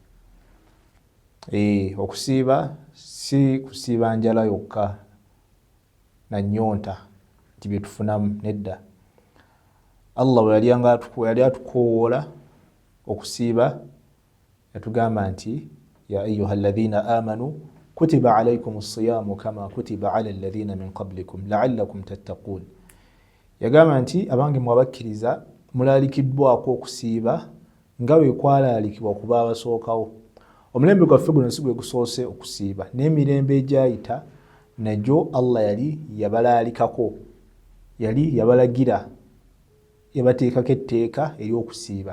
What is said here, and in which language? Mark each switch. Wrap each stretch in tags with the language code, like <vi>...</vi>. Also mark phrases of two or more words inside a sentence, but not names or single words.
<lg>Okusiiba si kusiiba njala yokka na nnyonta nti bye tufunamu, nedda. Allah bwe yali atukoowoola okusiiba yatugamba nti</lg> <ar>يا أيها الذين آمنوا كتب عليكم الصيام كما كتب على الذين من قبلكم لعلكم تتقون.</ar> <lg>Yagamba nti abange mwabakkiriza mulalikiddwako okusiiba nga bwe kwalaalikibwa ku baabasookawo. Omulembe gwaffe guno si gwe gusoose okusiiba, n'emirembe egyayita nagyo Allah yali yabalaalikako, yali yabalagira, yabateekako etteeka ery'okusiiba.</lg>